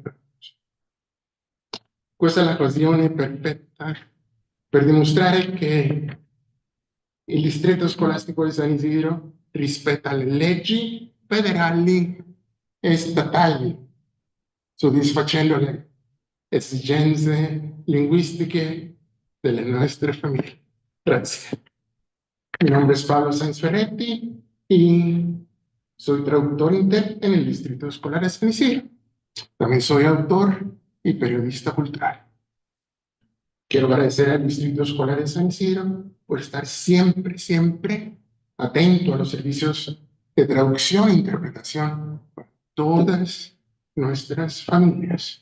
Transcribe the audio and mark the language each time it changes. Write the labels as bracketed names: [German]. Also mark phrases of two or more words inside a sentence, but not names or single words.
[Italian] Questa è l'occasione perfetta per dimostrare che il distretto scolastico di San Ysidro rispetta le leggi federali e statali, soddisfacendo le esigenze linguistiche delle nostre famiglie. Grazie. [Spanish] Mi nombre es Pablo Sáenz Ferretti y soy traductor intérprete en el Distrito Escolar de San Ysidro. También soy autor y periodista cultural. Quiero agradecer al Distrito Escolar de San Ysidro por estar siempre atento a los servicios de traducción e interpretación para todas nuestras familias.